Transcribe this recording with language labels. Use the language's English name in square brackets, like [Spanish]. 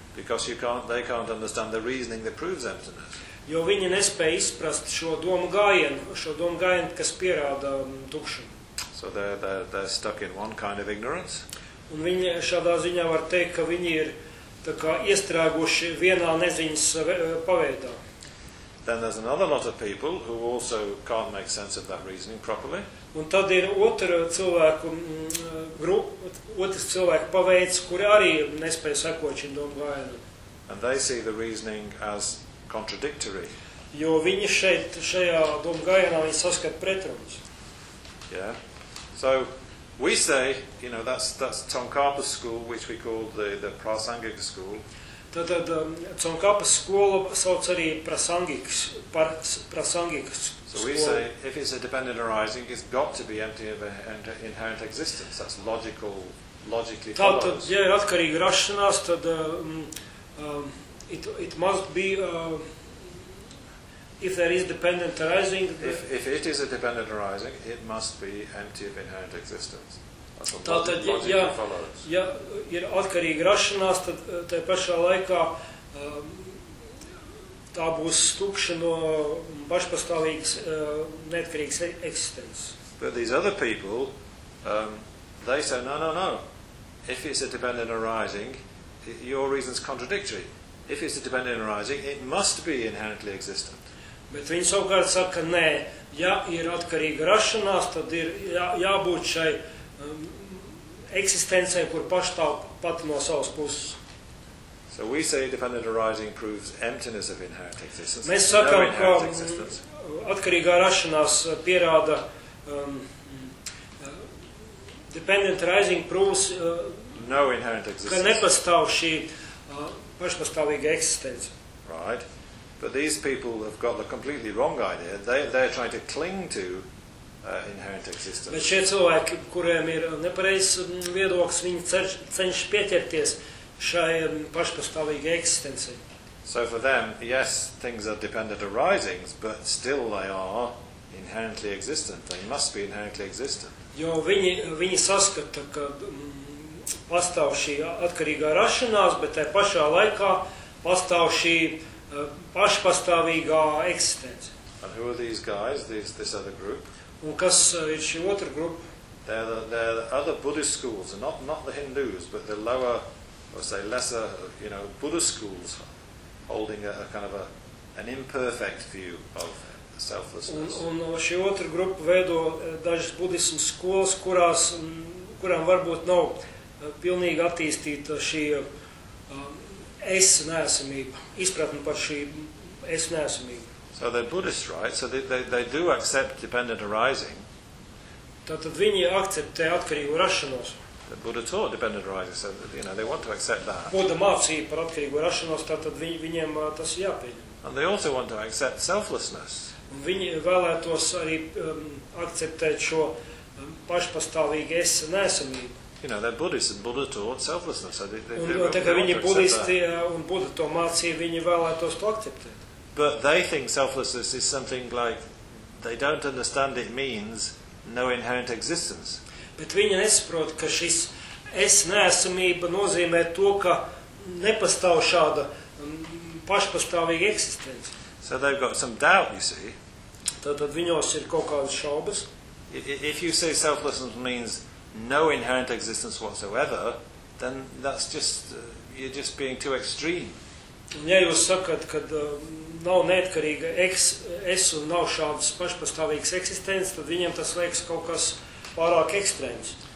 [English] Because they can't understand the reasoning that proves emptiness. [Latvian] Jo viņi nespēja izprast šo domu gājienu, kas pierāda tukšumu. [English] So they're stuck in one kind of ignorance. [Latvian] Un viņi šādā ziņā var teikt, ka viņi ir tā kā iestrāguši vienā neziņas paveidā. [English] Then there's another lot of people who also can't make sense of that reasoning properly. [Latvian] Un tad ir otrs cilvēku paveids, kuri arī nespēj sekot šim domājumam. [English] And they see the reasoning as contradictory. [Latvian] Jo viņi šajā domājumā viņi saskat pretrunas. [English] Yeah. So we say, you know, that's Tsongkhapa school, which we call the Prasangika school. [Latvian] Tātad Tsongkhapa skola sauc arī prasangikas skola. [English] So we say, if it's a dependent arising, it's got to be empty of inherent existence. That's logically follows. [Latvian] Tātad, ja ir atkarīga rašanās, tad [English] it must be, if there is dependent arising. If it is a dependent arising, it must be empty of inherent existence. [Latvian] Tātad, ja ir atkarīga rašanās, tad tajā pašā laikā tā būs stukša no pašpastāvīgas neatkarīgas eksistences. [English] But these other people, they say, no, no, no. If it's a dependent arising, your reason's contradictory. If it's a dependent arising, it must be inherently existent. [Latvian] Bet viņi savukārt saka, nē, ja ir atkarīga rašanās, tad ir jābūt šai eksistencei, kur pašstāv pat no savas puses. [English] So we say dependent arising proves emptiness of inherent existence. [Latvian] Mēs sakām, ka atkarīgā rašanās pierāda [English] dependent arising proves no inherent existence. [Latvian] Ka nepastāv šī pašpastāvīga eksistence. [English] Right. But these people have got the completely wrong idea. They are trying to cling to inherent existence. [Latvian] Bet šie cilvēki, kuriem ir nepareizs viedoklis, viņi cenš pieķerties šai pašpastāvīgai eksistencei. [English] So for them, yes, things are dependent arising, but still they are inherently existent. They must be inherently existent. [Latvian] Jo viņi saskata, ka pastāv šī atkarīgā rašanās, bet tajā pašā laikā pastāv šī pašpastāvīgā eksistence. [English] And who are these guys, this other group? [Latvian] Un kas ir šī otra grupa? [English] They're the other Buddhist schools, not the Hindus, but the lower, or say lesser, you know, Buddhist schools holding a kind of an imperfect view of selflessness. [Latvian] Un šī otra grupa veido dažas budismas skolas, kurām varbūt nav pilnīgi attīstīta šī esneesamība, izpratni par šī esneesamība. [English] So they're Buddhists, right? So they do accept dependent arising. [Latvian] Tātad viņi akceptē atkarīgu rašanos. [English] The Buddha taught dependent arising, so that, you know, they want to accept that. [Latvian] Buddha mācīja par atkarīgu rašanos, tātad viņiem tas jāpieņem. [English] And they also want to accept selflessness. [Latvian] Viņi vēlētos arī akceptēt šo pašpastāvīgu esneesamību. [English] You know, they're Buddhists and Buddha taught selflessness. So they [Latvian] un, tā kā viņi budisti un Buddha to mācīja, viņi vēlētos to akceptēt. [English] But they think selflessness is something like they don't understand it means no inherent existence. [Latvian] Bet viņi nesaprot, ka šis es neesamība nozīmē to, ka nepastāv šāda pašpastāvīga eksistence. [English] So they've got some doubt, you see. [Latvian] Tātad viņos ir kaut kādas šaubas. [English] If you say selflessness means no inherent existence whatsoever, then that's just you're just being too extreme. [Latvian] Un ja jūs sakat, kad nav neatkarīga es un nav šādas pašpastāvīgas eksistences, tad viņiem tas liekas kaut kas pārāk ekstrēms.